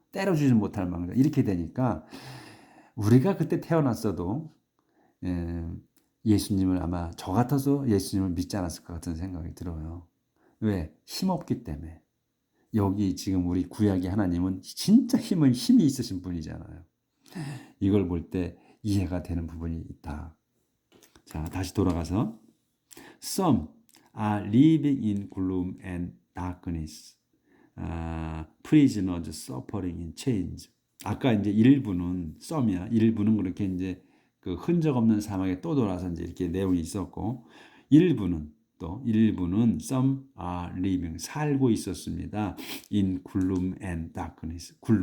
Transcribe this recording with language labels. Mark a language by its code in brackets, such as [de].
[ko] 때려주지 못할 망정, 이렇게 되니까 우리가 그때 태어났어도 예수님을, 아마 저 같아서 예수님을 믿지 않았을 것 같은 생각이 들어요. 왜? 힘없기 때문에. 여기 지금 우리 구약의 하나님은 진짜 힘이 있으신 분이잖아요. 이걸 볼 때 이해가 되는 부분이 있다. 자, 다시 돌아가서 [en] Some are living in gloom and darkness. Prisoners suffering in chains. [ko] 아까 이제 일부는 썸이야. 일부는 그렇게 이제 그 흔적 없는 사막에 또 돌아서 이제 이렇게 내용이 있었고, 일부는 [en] some are living, [ko] 살고 있었습니다. [en] in gloom and darkness.